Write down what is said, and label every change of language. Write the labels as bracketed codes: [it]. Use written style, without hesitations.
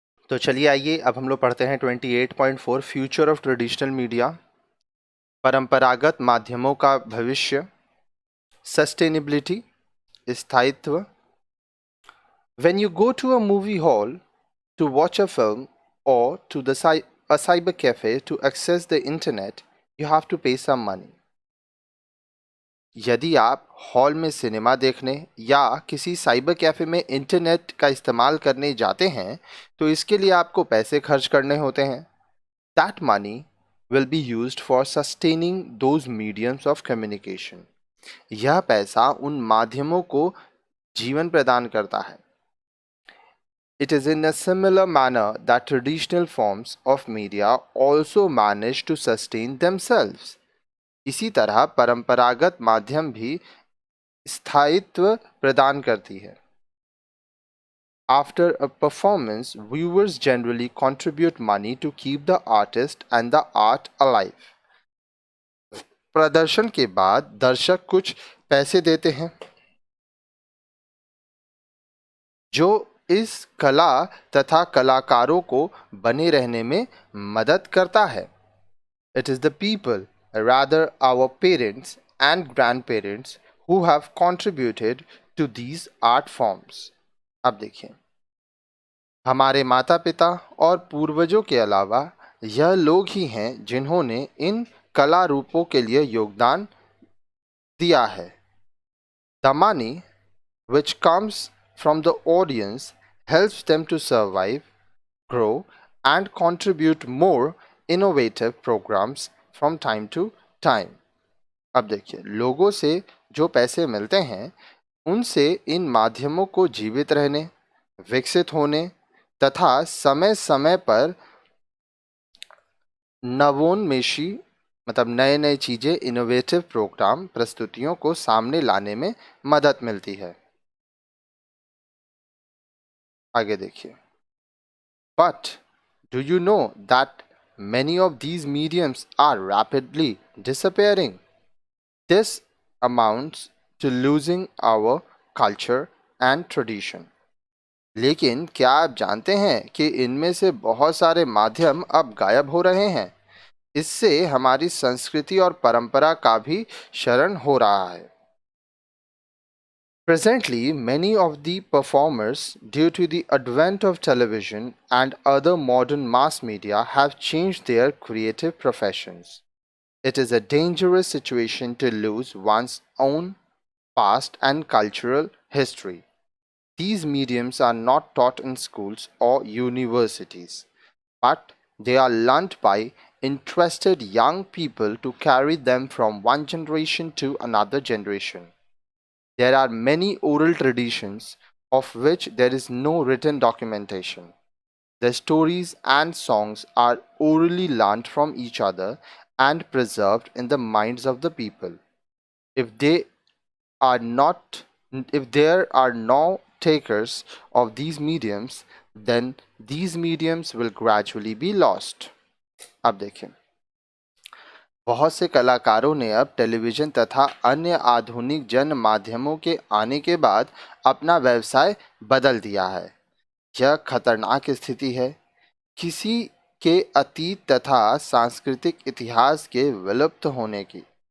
[hi] तो चलिए आइए अब हम लोग पढ़ते हैं 28.4 [en] future of traditional media, [hi] परंपरागत माध्यमों का भविष्य, सस्टेनेबिलिटी, स्थायित्व. [en] When you go to a movie hall to watch a film or to a cyber cafe to access the internet, you have to pay some money. [hi] यदि आप hall में cinema देखने या किसी साइबर कैफे में internet का इस्तेमाल करने जाते हैं तो इसके लिए आपको पैसे खर्च करने होते हैं. [en] That money will be used for sustaining those mediums of communication. [hi] यह पैसा उन माध्यमों को जीवन प्रदान करता है. [en] It is in a similar manner that traditional forms of media also manage to sustain themselves. [hi] इसी तरह परंपरागत माध्यम भी स्थायित्व प्रदान करती है. [en] After a performance, viewers generally contribute money to keep the artist and the art alive. [hi] प्रदर्शन के बाद दर्शक कुछ पैसे देते हैं जो इस कला तथा कलाकारों को बने रहने में मदद करता है. [en] It is the people, rather our parents and grandparents, who have contributed to these art forms. [hi] अब देखिए, हमारे माता पिता और पूर्वजों के अलावा यह लोग ही हैं जिन्होंने इन कला रूपों के लिए योगदान दिया है. [en] The money which comes from the audience helps them to survive, grow, and contribute more innovative programs from time to time. [hi] अब देखिए, लोगों से जो पैसे मिलते हैं उनसे इन माध्यमों को जीवित रहने, विकसित होने तथा समय समय पर नवोन्मेषी मतलब नए नए चीज़ें, [en] innovative programme [hi] प्रस्तुतियों को सामने लाने में मदद मिलती है. आगे देखिए. [en] But do you know that many of these mediums are rapidly disappearing? This amounts to losing our culture and tradition. [hi] लेकिन क्या आप जानते हैं कि इनमें से बहुत सारे माध्यम अब गायब हो रहे हैं? इससे हमारी संस्कृति और परंपरा का भी शरण हो रहा है. [en] Presently, many of the performers, due to the advent of television and other modern mass media, have changed their creative professions. It is a dangerous situation to lose one's own past and cultural history. These mediums are not taught in schools or universities, but they are learnt by interested young people to carry them from one generation to another generation. There are many oral traditions of which there is no written documentation. The stories and songs are orally learnt from each other and preserved in the minds of the people. If they are not if there are no takers of these mediums, then these mediums will gradually be lost. [hi] अब देखें, बहुत से कलाकारों ने अब television तथा अन्य आधुनिक जन माध्यमों के आने के बाद अपना व्यवसाय बदल दिया है. यह खतरनाक स्थिति है. किसी के अतीत तथा सांस्कृतिक इतिहास के विलुप्त होने की.